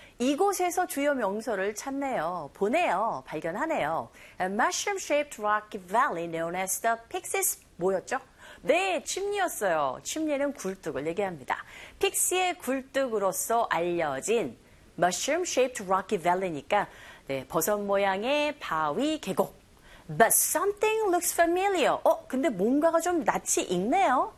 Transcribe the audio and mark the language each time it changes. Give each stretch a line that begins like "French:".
Korean: 이곳에서 주요 명소를 찾네요. 보네요. 발견하네요.
English: A mushroom-shaped rocky valley known as the Pixie's
Korean: 뭐였죠? 네, 침니였어요. 침니는 굴뚝을 얘기합니다. 픽시의 굴뚝으로서 알려진
English: mushroom-shaped rocky valley
Korean: 니까 네, 버섯 모양의 바위 계곡.
English: But something looks familiar.
Korean: 근데 뭔가가 좀 낯이 익네요.